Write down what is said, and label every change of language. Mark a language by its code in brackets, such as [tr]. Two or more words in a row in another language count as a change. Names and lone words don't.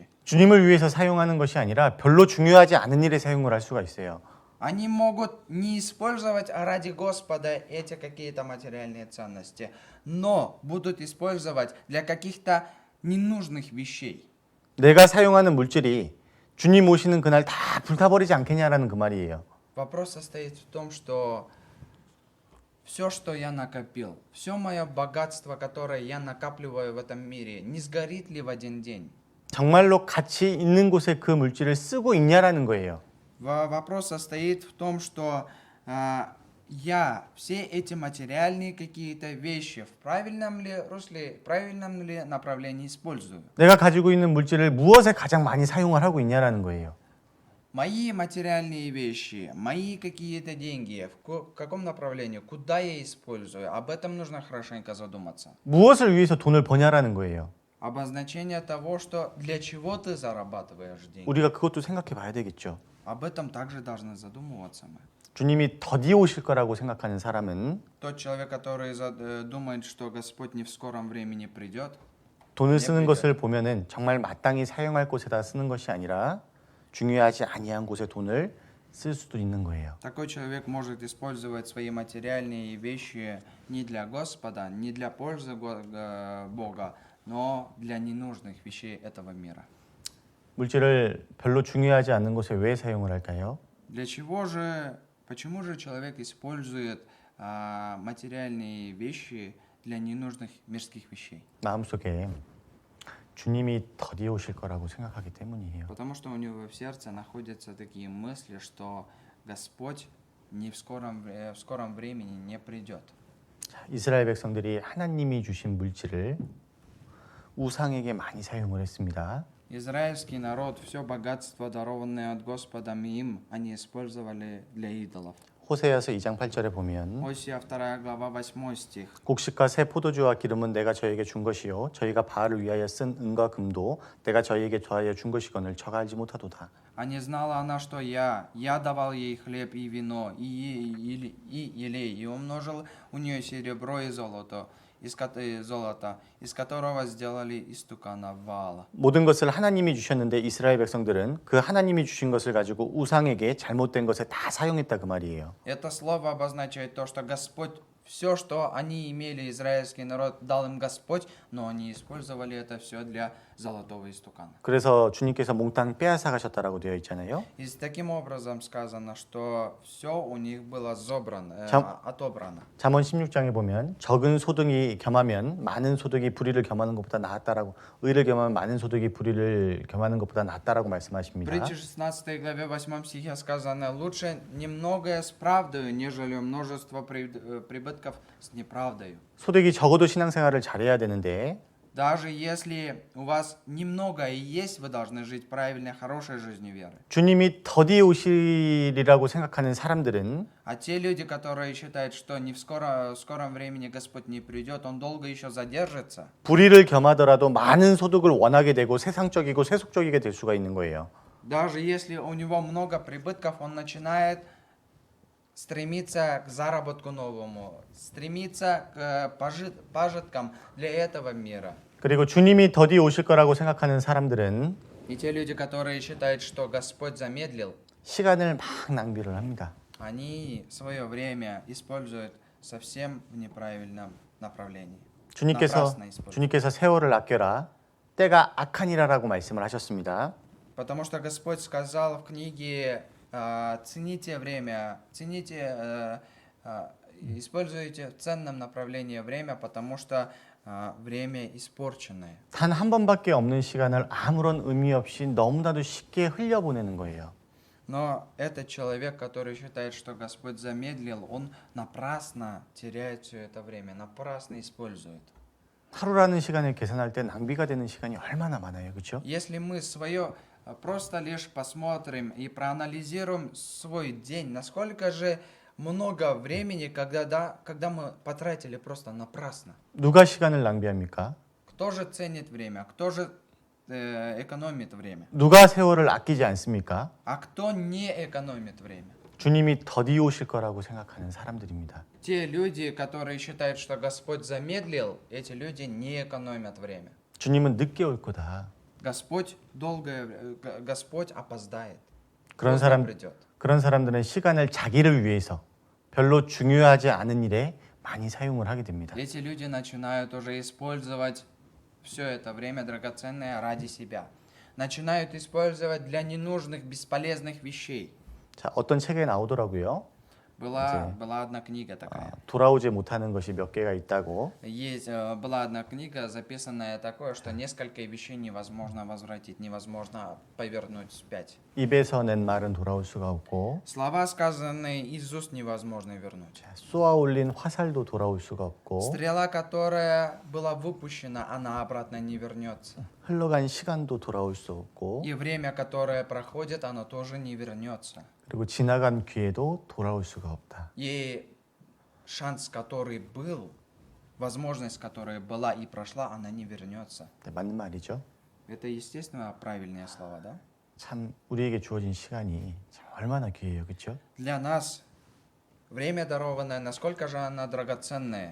[ko] 주님을 위해서 사용하는 것이 아니라 별로 중요하지 않은 일에 사용을 할 수가 있어요. [ru] Они могут не использовать ради Господа эти какие-то материальные ценности, но будут использовать для каких-то ненужных вещей. [ko] 내가 사용하는 물질이 주님 오시는 그날 다 불타버리지 않겠냐라는 그 말이에요. [ru] Вопрос состоит в том, что все, что я накопил, все мое богатство, которое я накапливаю в этом мире, не сгорит ли в один день? [ko] 정말로 가치 있는 곳에 그 물질을 쓰고 있냐라는 거예요. [ru] Вопрос состоит в том, что я все эти материальные какие-то вещи в правильном ли русле, правильном ли направлении использую? [ko] 내가 가지고 있는 물질을 무엇에 가장 많이 사용을 하고 있냐라는 거예요. [ru] Мои материальные вещи, мои какие-то деньги, в каком направлении, куда я использую, об этом нужно хорошенько задуматься. [ko] 무엇을 위해서 돈을 버냐라는 거예요. [ru] Обозначение того, что для чего ты зарабатываешь деньги. [ko] 우리가 그것도 생각해 봐야 되겠죠. [ru] Об этом также должны задумываться мы. [ko] 주님이 더디 오실 거라고 생각하는 사람은 [ru] Тот человек, который думает, что Господь не в скором времени придет, [ko] 돈을 쓰는 것을 보면은 정말 마땅히 사용할 곳에다 쓰는 것이 아니라 중요하지 아니한 곳에 돈을 쓸 수도 있는 거예요. [ru] такой человек может использовать свои материальные вещи не для Господа, не для пользы Бога, но для ненужных вещей этого мира. [ko] 물질을 별로 중요하지 않은 곳에 왜 사용을 할까요? [ru] Почему же человек использует материальные вещи для ненужных мирских вещей? [ko] 마음속에 주님이 더디 오실 거라고 생각하기 때문이에요. [ru] Потому что у него в сердце находятся такие мысли, что Господь не в скором времени не придет. [ko] 자, 이스라엘 백성들이 하나님이 주신 물질을 우상에게 많이 사용을 했습니다. [ru] Израильский народ, все богатство, дарованное от Господа им, они использовали для идолов. [ko] 호세아서 2장 8절에 보면 [ru] Осия 2 глава 8 стих. [ko] 곡식과 새 포도주와 기름은 내가 저에게 준 것이요 저희가 바알을 위하여 쓴 은과 금도 내가 저에게 더하여 준 것이거늘 저가 알지 못하도다. [ru] А не знала она, что я давал ей хлеб и вино, и елей, и умножил у нее серебро и золото, из которого сделали истукана Ваала. [ko] 모든 것을 하나님이 주셨는데 이스라엘 백성들은 그 하나님이 주신 것을 가지고 우상에게 잘못된 것에 다 사용했다 그 말이에요. [ru] Это слово обозначает то, что Господь, все, что они имели, израильский народ, дал им Господь, но они использовали это все для золотого истукана. [ko] 그래서 주님께서 몽땅 빼앗아 가셨다라고 되어 있잖아요. [ru] И таким образом сказано, что все у них было отобрано. [ko] 잠언 16장에 보면 적은 소득이 겸하면 많은 소득이 불의를 겸하는 것보다 낫다라고 의를 겸하면 많은 소득이 불의를 겸하는 것보다 낫다라고 말씀하십니다. [ru] В притче 16 главе 8 стихе сказано: «Лучше немногое с правдою, нежели множество прибытков с неправдою». [ko] 소득이 적어도 신앙생활을 잘해야 되는데 [ru] Даже если у вас немного и есть, вы должны жить правильной, хорошей жизнью веры. [ko] 주님이 더디 오시리라고 생각하는 사람들은 [ru] А те люди, которые считают, что не в скором времени Господь не придет, Он долго еще задержится, [ko] 불의를 겸하더라도 많은 소득을 원하게 되고 세상적이고 세속적이게 될 수가 있는 거예요. [ru] даже если у него много прибытков, он начинает стремиться к заработку новому, стремиться к пожиткам для этого мира. [ko] 그리고 주님이 더디 오실 거라고 생각하는 사람들은 [ru] И те люди, которые считают, что Господь замедлил, [ko] 시간을 막 낭비를 합니다. [ru] они свое время используют совсем в неправильном направлении. [ko] 주님께서 [ru] Напрасно используют. [ko] 세월을 아껴라 때가 악하니라라고 말씀을 하셨습니다. [ru] Потому что Господь сказал в книге, цените время, используйте в ценном направлении время, потому что время испорченное. [ko] 단 한 번밖에 없는 시간을 아무런 의미 없이 너무나도 쉽게 흘려보내는 거예요. [ru] Но этот человек, который считает, что Господь замедлил, он напрасно теряет все это время, напрасно использует. [ko] 하루라는 시간을 계산할 때 낭비가 되는 시간이 얼마나 많아요. 그렇죠? [ru] Если мы свое просто лишь посмотрим и проанализируем свой день, насколько же много времени, когда мы потратили просто напрасно. [ko] 누가 시간을 낭비합니까? [ru] Кто же ценит время? Кто же экономит время? [ko] 누가 세월을 아끼지 않습니까? [ru] А кто не экономит время? [ko] 주님이 더디 오실 거라고 생각하는 사람들입니다. [ru] Те люди, которые считают, что Господь замедлил, эти люди не экономят время. [ko] 주님은 늦게 올 거다. [ru] Господь Господь опоздает. [ko] 그런 [ru] Поздно [ko] 사람 [ru] придет. [ko] 그런 사람들은 시간을 자기를 위해서 별로 중요하지 않은 일에 많이 사용을 하게 됩니다. [ru] Эти люди начинают уже использовать все это время драгоценное ради себя. Начинают использовать для ненужных, бесполезных вещей. [ko] 자, 어떤 책에 나오더라고요. [ru] Была одна книга такая. [ko] 돌아오지 못하는 것이 몇 개가 있다고. [ru] Была одна книга, записанная такое, что несколько вещей невозможно возвратить, невозможно повернуть вспять. [ko] 입에서 낸 말은 돌아올 수가 없고 [ru] Слова, сказанные из уст, невозможно вернуть. [ko] 쏘아 올린 화살도 돌아올 수가 없고 [ru] Стрела, которая была выпущена, она обратно не вернется. [ko] 흘러간 시간도 돌아올 수 없고 [ru] И время, которое проходит, оно тоже не вернется. [ko] 그리고 지나간 기회도 돌아올 수가 없다. [ru] И шанс, который был, возможность, которая была и прошла, она не вернется. [ko] 네, 맞는 말이죠. [ru] Это, естественно, правильные слова, да? [ko] 참 우리에게 주어진 시간이 참 얼마나 귀해요. 그렇죠? [ru] Для нас время дарованное, насколько же оно драгоценное.